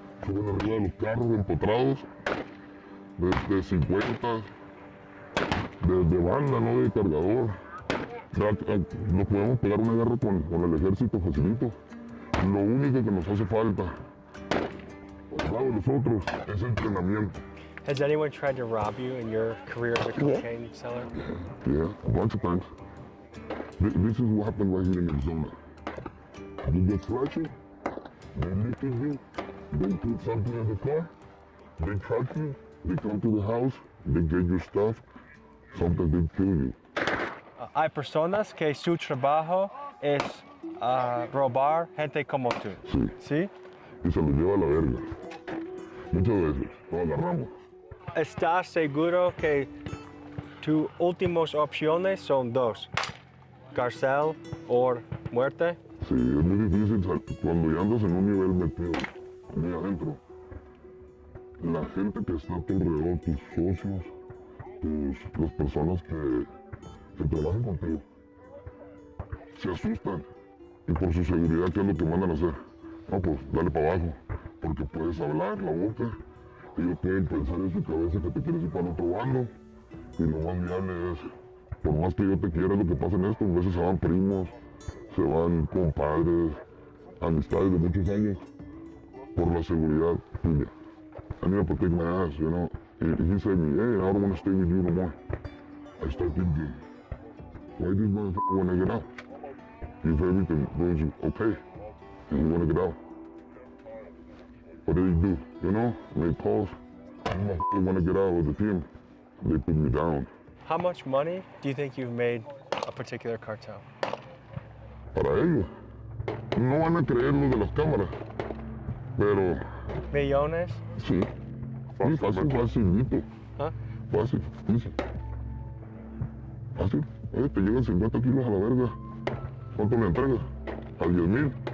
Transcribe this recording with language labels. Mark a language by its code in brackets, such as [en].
[es] Suben arriba de los carros empotrados, de 50, de banda, no de cargador. Nos podemos pegar una guerra con el ejército facilito. Lo único que nos hace falta, al lado de nosotros, es entrenamiento. [en] Has anyone tried to rob you in your career as a cocaine seller? Yeah, a bunch of times. This is what happened right here in Arizona. You get flashy, they look at you, they put something in the car, they track you, they come to the house, they get your stuff, sometimes they kill you. [es] Hay personas que su trabajo es robar gente como tú. Sí, ¿Sí? y se los lleva a la verga. Muchas veces lo agarramos. ¿Estás seguro que tus últimas opciones son dos? Cárcel o muerte? Sí, es muy difícil cuando ya andas en un nivel metido muy adentro. La gente que está a tu alrededor, tus socios, las personas que trabajan contigo, se asustan. Y por su seguridad, ¿qué es lo que mandan a hacer? No, pues dale para abajo, porque puedes hablar la boca. Ellos pueden pensar en su cabeza que te quieres ir para otro bando. Y lo más viable es, por más que yo te quiera, lo que pasa en esto, a veces se van primos, se van compadres, amistades de muchos años, por la seguridad tuya. [en] I need to protect my ass, you know. He said me, hey, I don't want to stay with you no more. I start thinking, why this motherfucker want to get out? If everything goes okay, and you want to get out. What did he do? You know, make calls. I want to get out of the team. They put me down. How much money do you think you've made a particular cartel? [es] Para ellos, no van a creer lo de las cámaras, pero Millones? sí, facilito. ¿Ah? Fácil, easy. Fácil. Oye, te llegan 50 kilos a la verga. ¿Cuánto me entregas? A 10,000.